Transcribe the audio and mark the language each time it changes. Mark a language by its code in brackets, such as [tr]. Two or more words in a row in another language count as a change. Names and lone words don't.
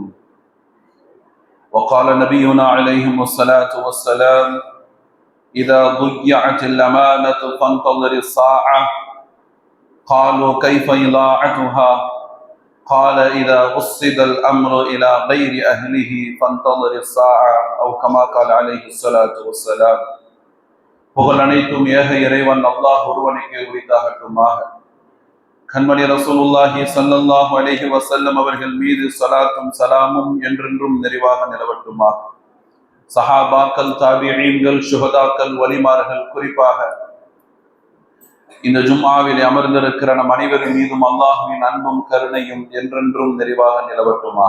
[ar] وقال نبينا عليهم الصلاة والسلام: إذا ضيعت الأمانة فانتظر الساعة. قالوا: كيف إضاعتها؟ قال: إذا وصل الأمر إلى غير أهله فانتظر الساعة، أو كما قال عليه الصلاة والسلام. [ta] புகழ் அனைத்தும் ஏக இறைவன் அல்லாஹ் ஒருவனுக்கே உரித்தாகட்டுமாக. கண்மணி [ar] رسول الله صلى الله عليه وسلم [ta] அவர்கள் மீது ஸலாத்தும் ஸலாமும் என்றென்றும் நிறைவாக நிலவட்டுமாக. சஹாபாக்கள், தாபிஈன்கள், சுஹதாக்கள், வலிமார்கள், குறிப்பாக இந்த ஜும்ஆவில் அமர்ந்திருக்கிற நம் அனைவரின் மீதும் அல்லாஹ்வின் அன்பும் கருணையும் என்றென்றும் நிறைவாக நிலவட்டுமாக.